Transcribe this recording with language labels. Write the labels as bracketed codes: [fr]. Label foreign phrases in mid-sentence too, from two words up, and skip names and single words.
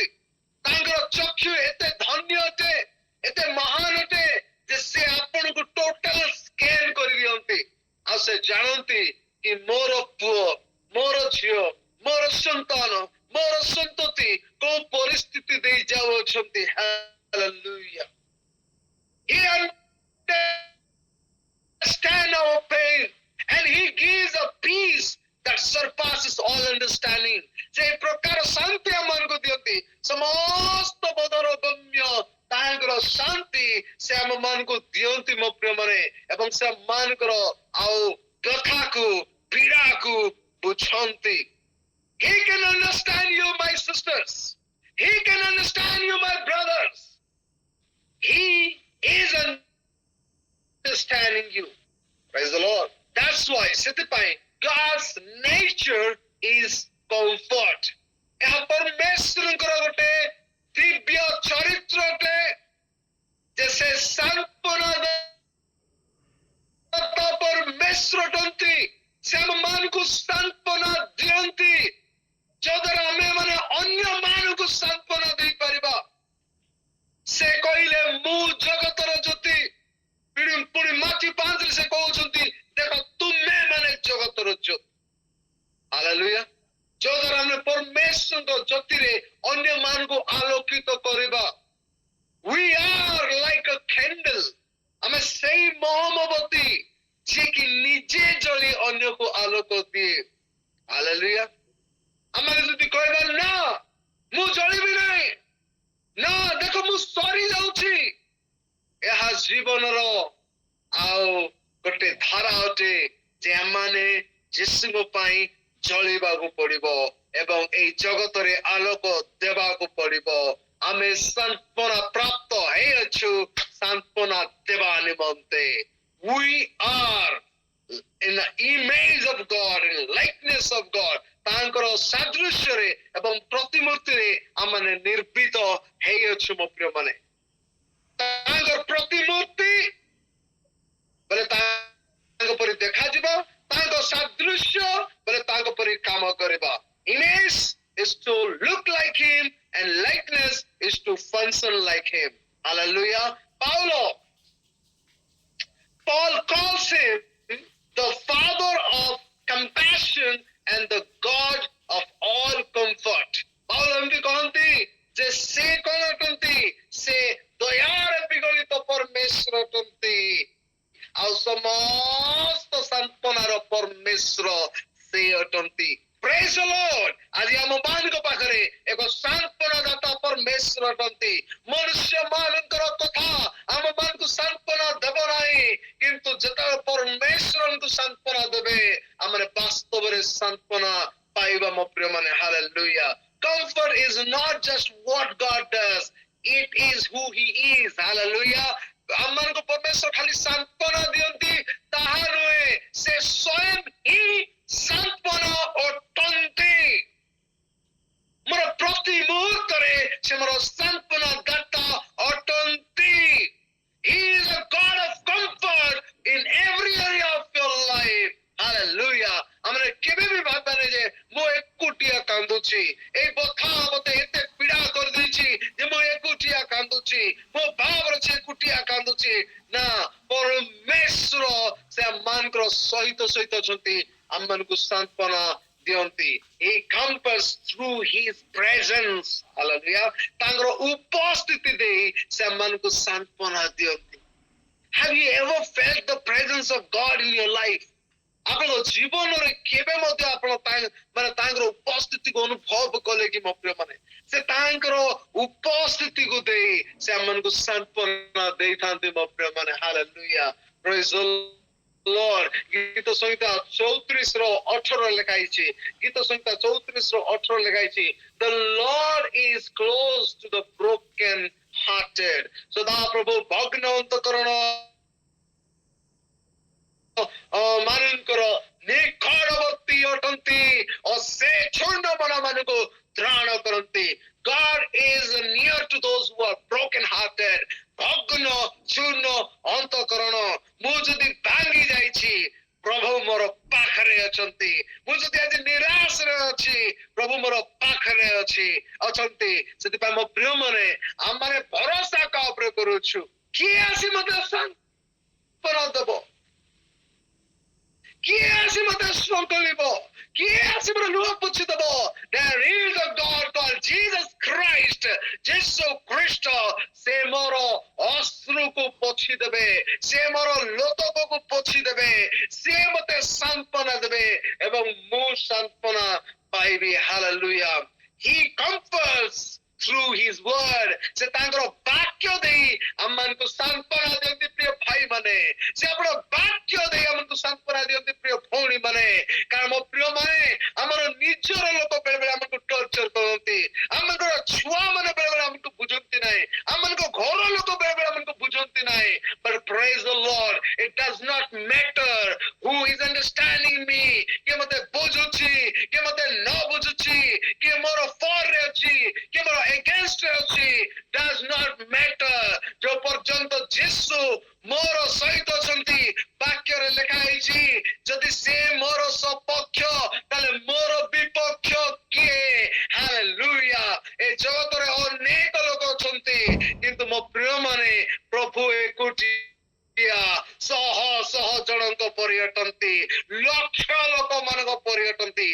[or] ତାଙ୍କର ଚକ୍ଷୁ ଏତେ ଧନ୍ୟ ଅଟେ ଏତେ ମହାନ ଅଟେ ଯେ ସେ ଆପଣଙ୍କୁ [en] total scan [or] କରିଦିଅନ୍ତି ଆଉ ସେ ଜାଣନ୍ତି କି ମୋର ପୁଅ ମୋର ଝିଅ ମୋର ସନ୍ତାନ ମୋର ସନ୍ତତି କୋଉ ପରିସ୍ଥିତି ଦେଇ ଯାଉଅଛନ୍ତି। ହାଲେଲୁୟା। [en] He understands our pain and He gives a peace that surpasses all understanding। [or] ସେ ପ୍ରକାର ଶାନ୍ତି ଆମମାନଙ୍କୁ ଦିଅନ୍ତି ସମସ୍ତ ବୋଧର ଗମ୍ୟ ତାଙ୍କର ଶାନ୍ତି ସେ ଆମମାନଙ୍କୁ ଦିଅନ୍ତି ମୋ ପ୍ରିୟମାନେ ଏବଂ ସେ ଆମମାନଙ୍କର ଆଉ କଥାକୁ ପୀଡ଼ାକୁ ବୁଝନ୍ତି। [en] He can understand you my sisters, He can understand you my brothers, He is understanding you। Praise the Lord। That's why ସେଥିପାଇଁ God's nature is comfort। [or] ଏହା ପରମେଶ୍ୱରଙ୍କର ଗୋଟେ ଦିବ୍ୟ ଚରିତ୍ର ଅଟେ ଯେ ସେ ସାନ୍ତ୍ୱନା ପରମେଶ୍ୱର ଅଟନ୍ତି। ସେ ଆମମାନଙ୍କୁ ସାନ୍ତ୍ୱନା ଦିଅନ୍ତି ଯଦ୍ୱାରା ଆମେମାନେ ଅନ୍ୟମାନଙ୍କୁ ସାନ୍ତ୍ୱନା ଦେଇପାରିବା। ସେ କହିଲେ ମୁଁ ଜଗତର ଜ୍ୟୋତି ପୁଣି ମାଟି 5ରେ ସେ କହୁଛନ୍ତି ଦେଖ ତୁମେ ମାନେ ଜଗତର ଜ୍ୟୋତି। ହାଲେଲୁୟା। ଯଦ୍ୱାରା ଆମେ ପରମେଶ୍ୱରଙ୍କ ଜ୍ୟୋତିରେ ଅନ୍ୟମାନଙ୍କୁ ଆଲୋକିତ କରିବା। [en] We are like a candle। [or] ଆମେ ସେଇ ମହମବତୀ ଯିଏକି ନିଜେ ଜଳି ଅନ୍ୟକୁ ଆଲୋକ ଦିଏ। ହାଲେଲୁୟା। ଆମେ ଯଦି କହିବା ନା ମୁଁ ଜଳିବି ନାହିଁ ନା ଦେଖ ମୁଁ ସରି ଯାଉଛି ଏହା ଜୀବନର ଆଉ ଗୋଟେ ଧାରା ଅଟେ ଯେ ଆମମାନେ ଯୀଶୁଙ୍କ ପାଇଁ ଜଳିବାକୁ ପଡିବ ଏବଂ ଏଇ ଜଗତରେ ଆଲୋକ ଦେବାକୁ ପଡିବ। ଆମେ ସାନ୍ତ୍ୱନା ପ୍ରାପ୍ତ ହେଇଅଛୁ ସାନ୍ତ୍ୱନା ଦେବା ନିମନ୍ତେ। [en] We are in the image of God, in the likeness of God। [or] ତାଙ୍କର ସାଦୃଶ୍ୟରେ ଏବଂ ପ୍ରତିମୂର୍ତ୍ତିରେ ଆମମାନେ ନିର୍ମିତ ହେଇଅଛୁ ମୋ ପ୍ରିୟମାନେ। ତାଙ୍କର ପ୍ରତିମୂର୍ତ୍ତି ବୋଲେ ତାଙ୍କ ପରି ଦେଖାଯିବ ତାଙ୍କ ସାଦୃଶ୍ୟ ବୋଲେ ତାଙ୍କ ପରି କାମ କରିବା। [en] Image is to look like Him and likeness is to function like Him। Hallelujah। Paul calls Him the father of compassion। compassion and the God of all comfort. [or] Paul ଏମିତି କହନ୍ତି ଯେ ସେ କଣ ଅଟନ୍ତି? ସେ ଦୟାରେ ବିଗଳିତ ପରମେଶ୍ୱର ଅଟନ୍ତି ଆଉ ସମସ୍ତ ସାନ୍ତ୍ୱନାର ପରମେଶ୍ୱର ସେ ଅଟନ୍ତି। [en] Praise the Lord! [or] ଆଜି ଆମ ମାନଙ୍କ ପାଖରେ ଏକ ସାନ୍ତ୍ୱନାଦାତା ପରମେଶ୍ୱର ଅଟନ୍ତି। ମନୁଷ୍ୟ ମାନଙ୍କର କଥା ଆମ ମାନଙ୍କୁ ସାନ୍ତ୍ୱନା ଦେବ ନାହିଁ, କିନ୍ତୁ ଯେତେବେଳେ ପରମେଶ୍ୱର ଆମକୁ ସାନ୍ତ୍ୱନା ଦେବେ ଆମେ ବାସ୍ତବରେ ସାନ୍ତ୍ୱନା ପାଇବା ମୋ ପ୍ରିୟମାନେ। [en] Hallelujah! Comfort is not just what God does, it is who He is. Hallelujah! [or] ଆମମାନଙ୍କୁ ପରମେଶ୍ୱର ଖାଲି ସାନ୍ତ୍ୱନା ଦିଅନ୍ତି ତାହା ନୁହେଁ, ସେ ସ୍ୱୟଂ ହିଁ ସାନ୍ତ୍ୱନା ଅଟନ୍ତି। ମୋର ପ୍ରତି ମୁହୂର୍ତ୍ତରେ ସେ ମୋର ସାନ୍ତ୍ୱନା ଦାତା ଅଟନ୍ତି। [en] He is a God of comfort in every area of your life. Hallelujah! [or] ଆମେ କେବେ ବି ଭାବିବାନି ଯେ ମୁଁ ଏକୁଟିଆ କାନ୍ଦୁଛି, ଏଇ ବଥା ମତେ ଏତେ ପୀଡା କରିଦେଇଛି ଯେ ମୁଁ ଏକୁଟିଆ କାନ୍ଦୁଛି, ମୋ ଭାବରେ ସେ ଏକୁଟିଆ କାନ୍ଦୁଛି। ନା, ପରମେଶ୍ୱର ସେ ଆମମାନଙ୍କର ସହିତ ସହିତ ଅଛନ୍ତି, ଆମମାନଙ୍କୁ ସାନ୍ତ୍ୱନା ଦିଅନ୍ତି। [en] He comforts through His presence. Hallelujah! [or] ତାଙ୍କର ଉପସ୍ଥିତି ଦେଇ ସେ ଆମମାନଙ୍କୁ ସାନ୍ତ୍ୱନା ଦିଅନ୍ତି। [en] Have you ever felt the presence of God in your life? [or] ଆପଣଙ୍କ ଜୀବନରେ କେବେ ମଧ୍ୟ ଆପଣ ମାନେ ତାଙ୍କର ଉପସ୍ଥିତିକୁ ଅନୁଭବ କଲେ କି ମୋ ପ୍ରିୟମାନେ? ସେ ତାଙ୍କର ଉପସ୍ଥିତିକୁ ଦେଇ ସେ ଆମମାନଙ୍କୁ ସାନ୍ତ୍ୱନା ଦେଇଥାନ୍ତି ମୋ ପ୍ରିୟମାନେ। [en] Hallelujah! Praise the Lord! [or] ଗୀତ ସଂହିତା 34:18 ଲେଖା ହେଇଛି। ଗୀତ ସଂହିତା 34:18 ଲେଖା ହେଇଛି। [en] The Lord is close to the broken hearted. [or] ସଦା ପ୍ରଭୁ ଭଗ୍ନ ଅନ୍ତଃକରଣ ମାନଙ୍କର ନିକଟବର୍ତ୍ତୀ ଅଟନ୍ତି ଓ ସେ ଛୋଟ ମାନଙ୍କୁ ତ୍ରାଣ କରନ୍ତି। [en] God is near to those who are broken hearted. [or] ଭଗ୍ନ ଚୂର୍ଣ୍ଣ ଅନ୍ତଃକରଣ। ମୁଁ ଯଦି ଭାଙ୍ଗି ଯାଇଛି, ପ୍ରଭୁ ମୋର ପାଖରେ ଅଛନ୍ତି। ମୁଁ ଯଦି ଆଜି ନିରାଶରେ ଅଛି, ପ୍ରଭୁ ମୋର ପାଖରେ ଅଛନ୍ତି। ସେଥିପାଇଁ ମୋ ପ୍ରିୟମାନେ, ଆମେ ଭରସା କାହା ଉପରେ କରୁଛୁ? କିଏ ଆସି ମତେ ସାନ୍ତ୍ୱନା ଦେବ? କିଏ ଆସି ମତେ ସନ୍ତୁଳିବ? କିଏ ଆସି ମୋର ଲୁହ ପୋଛିଦେବ? [en] There is a God called Jesus Christ. [or] ଯୀଶୁ ଖ୍ରୀଷ୍ଟ ସେ ମୋର ଅଶ୍ରୁକୁ ପୋଛିଦେବେ, ସେ ମୋର ଲୋତକକୁ ପୋଛିଦେବେ, ସେ ମତେ ସାନ୍ତ୍ୱନା ଦେବେ ଏବଂ ମୁଁ ସାନ୍ତ୍ୱନା ପାଇବି। [en] Hallelujah! He comforts through His word. [or] ସେ ତାଙ୍କର ବାକ୍ୟ ଦେଇ ଆମମାନଙ୍କୁ ସାନ୍ତ୍ୱନା ଦିଅନ୍ତି ପ୍ରିୟ ଭାଇମାନେ। ସେ ଆମର ବାକ୍ୟ ଦେଇ ଆମକୁ ସାନ୍ତ୍ୱନା ଦିଅନ୍ତି ପ୍ରିୟ ଭଉଣୀମାନେ। କାରଣ ମୋ ପ୍ରିୟମାନେ, ଆମର ନିଜର ଲୋକ ବେଳେବେଳେ ଆମକୁ ଟର୍ଚର କରନ୍ତି, ଆମଙ୍କର ଛୁଆମାନେ ବେଳେବେଳେ ଆମକୁ ବୁଝନ୍ତି ନାହିଁ, ଆମମାନଙ୍କ ଘର ଲୋକ ବେଳେବେଳେ ଆମକୁ ବୁଝନ୍ତି ନାହିଁ। [en] But praise the Lord, it does not matter who is understanding me, [or] କିଏ ମତେ ବୁଝୁଛି, କିଏ ମତେ ନ ବୁଝୁଛି, କିଏ ମୋର ଫରରେ ଅଛି, କିଏ ମୋର against ଅଛି, [en] does not matter। [or] जो ପର୍ଯ୍ୟନ୍ତ ଯୀଶୁ ମୋର ସହିତ ଅଛନ୍ତି, ବାକ୍ୟରେ ଲେଖା ହେଇଛି, ଯଦି ସେ ମୋର ସପକ୍ଷ ତାହେଲେ ମୋର ବିପକ୍ଷ କିଏ? [en] Hallelujah! [or] ଏ ଜଗତରେ ଅନେକ ଲୋକ ଅଛନ୍ତି, କିନ୍ତୁ ମୋ ପ୍ରିୟମାନେ, ପ୍ରଭୁ ଏକୁଟିଆ ଶହ ଶହ ଜଣଙ୍କ ପରିଅଟନ୍ତି, ଲକ୍ଷ ଲୋକମାନଙ୍କ ପରିଅଟନ୍ତି।